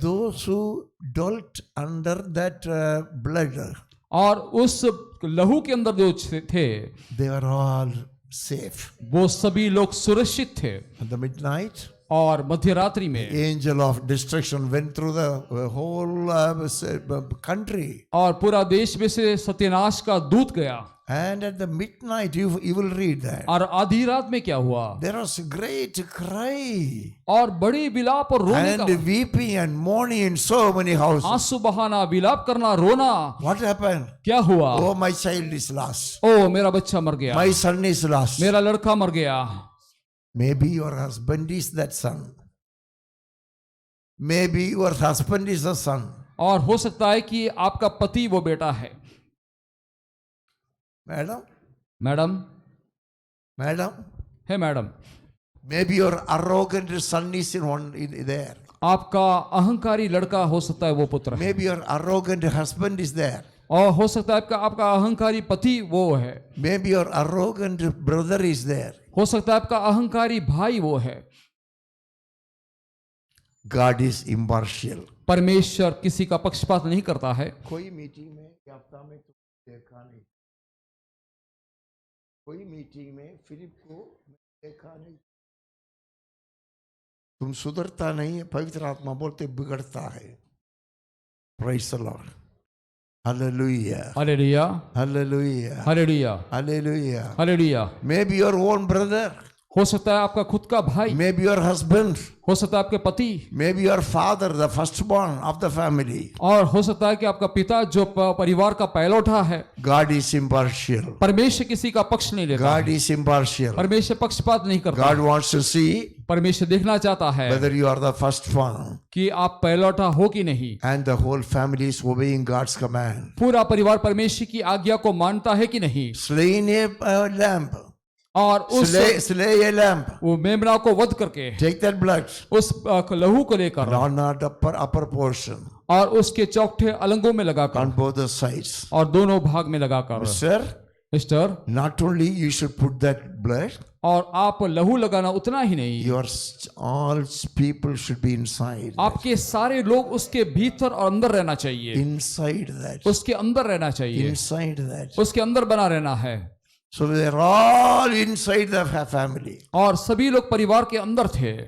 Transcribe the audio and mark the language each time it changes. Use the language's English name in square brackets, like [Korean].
[English] those who dwelt under that blood, [Hindi] और उस लहू के अंदर जो थे, [English] they were all safe. [Hindi] वो सभी लोग सुरक्षित थे। [English] At the midnight, [Hindi] और मध्य रात्रि में [English] angel of destruction went through the whole country. [Hindi] और पूरा देश में से सत्यानाश का दूत गया। [English] And at the midnight, you will read that. [Hindi] और आधी रात में क्या हुआ? [English] There was a great cry [Hindi] और बड़ी विलाप और रोने [English] and [Hindi] का, [English] weeping and mourning in so many houses. [Hindi] आंसू बहाना, विलाप करना, रोना। [English] What happened? [Hindi] क्या हुआ? [English] Oh, my child is lost. [Hindi] ओ मेरा बच्चा मर गया, [English] My son is lost. [Hindi] मेरा लड़का मर गया। [English] Maybe your husband is that son. Maybe your husband is the son. [Hindi] और हो सकता है कि आपका पति वो बेटा है। [English] Madam, [Hindi] मैडम, [English] madam, [Hindi] है madam, [English] maybe your arrogant son is there. [Hindi] आपका अहंकारी लड़का हो सकता है वो पुत्र है, [English] Maybe your arrogant husband is there. [Hindi] और हो सकता है आपका अहंकारी पति वो है, [English] Maybe your arrogant brother is there. [Hindi] हो सकता है आपका अहंकारी भाई वो है। [English] God is impartial. [Hindi] परमेश्वर किसी का पक्षपात नहीं करता है। कोई मीटिंग में या हफ्ता में तुम देखा नहीं, कोई मीटिंग में फिलिप को देखा नहीं, तुम सुधरता नहीं है, पवित्र आत्मा बोलते बिगड़ता है। [English] Praise the Lord. Hallelujah. [Hindi] Hallelujah, [English] Hallelujah. [Hindi] Hallelujah, [English] Hallelujah. [Hindi] Hallelujah. [English] Maybe your own brother, [Hindi] हो सकता है आपका खुद का भाई, [English] maybe your husband, [Hindi] हो सकता है आपके पति, [English] maybe your father, the firstborn of the family. [Hindi] और हो सकता है कि आपका पिता जो परिवार का पहलौठा है। [English] God is impartial. [Hindi] परमेश्वर किसी का पक्ष नहीं लेता, [English] God is impartial. [Hindi] परमेश्वर पक्षपात नहीं करता। [English] God wants to see [Hindi] परमेश्वर देखना चाहता है [English] whether you are the firstborn [Hindi] कि आप पहलौठा हो कि नहीं। [English] and the whole family is obeying God's command. [Hindi] पूरा परिवार परमेश्वर की आज्ञा को मानता है कि नहीं। [English] Slaying a lamb. [Hindi] और उस [English] Slay a lamb. [Hindi] वो मेमना को वध करके [English] Take that blood. [Hindi] उस लहू को लेकर [English] Not upper portion. [Hindi] और उसके चौकठे अलंगों में लगाकर [English] On both the sides. [Hindi] और दोनों भाग में लगाकर, [English] Sir, [Hindi] mister, [English] not only you should put that blood, [Hindi] और आप लहू लगाना उतना ही नहीं, [English] your all people should be inside. [Hindi] आपके सारे लोग उसके भीतर और अंदर रहना चाहिए, [English] Inside that. [Hindi] उसके अंदर रहना चाहिए, [English] Inside that. [Hindi] उसके अंदर बना रहना है। [English] So they're all inside the family. [Hindi] और सभी लोग परिवार के अंदर थे।